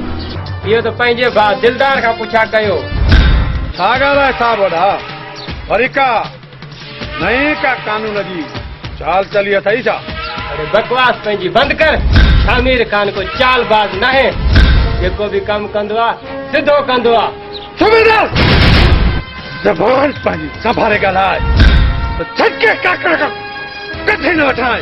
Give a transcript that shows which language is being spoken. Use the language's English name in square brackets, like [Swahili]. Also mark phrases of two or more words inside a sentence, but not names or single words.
[Sindhi] इहो त पंहिंजे भाउ दिलदार खां पुछा कयो। छा ॻाल्हि आहे साहब? वॾा वरी का नए का कानून जी चाल चली अथई छा? अरे बकवास पंहिंजी बंदि कर। शामिर खान को चालबाज़ न आहे, जेको बि कमु कंदो आहे सिधो कंदो आहे। सुबेदार ज़बान पंहिंजी संभाले ॻाल्हाए त झटके काकड़ खां किथे न वठाए।